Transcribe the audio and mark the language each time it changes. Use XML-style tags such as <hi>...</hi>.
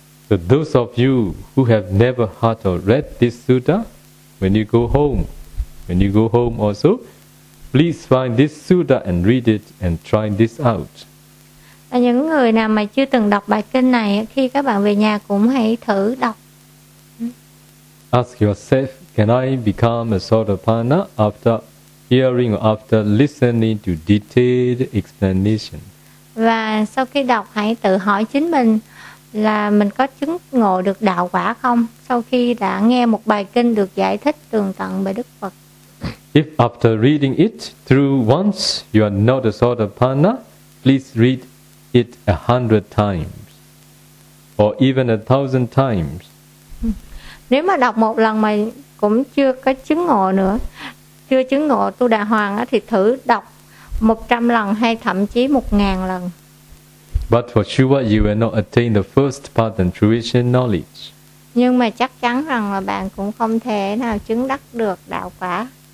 <en>So those of you who have never heard or read this sutta, when you go home also, please find this sutta and read it and try this out.</en> <vi>Và những người nào mà chưa từng đọc bài kinh này, khi các bạn về nhà cũng hãy thử đọc.</vi> <en>Ask yourself, can I become a Sotapanna after hearing or after listening to detailed explanation?</en> <vi>Và sau khi đọc hãy tự hỏi chính mình là mình có chứng ngộ được đạo quả không sau khi đã nghe một bài kinh được giải thích tường tận bởi Đức Phật.</vi> <en>If after reading it through once you are not a Sotapanna, please read it 100 times or even 1,000 times.</en> <vi>Nếu mà đọc một lần mà cũng chưa có chứng ngộ nữa, chưa chứng ngộ Tu Đà Hoàng á, thì thử đọc 100 lần hay thậm chí 1,000 lần.</vi> <en>But for sure you will not attain the first path and fruition knowledge.</en> <vi>Nhưng mà chắc chắn rằng là bạn cũng không thể nào chứng đắc được đạo quả.</vi>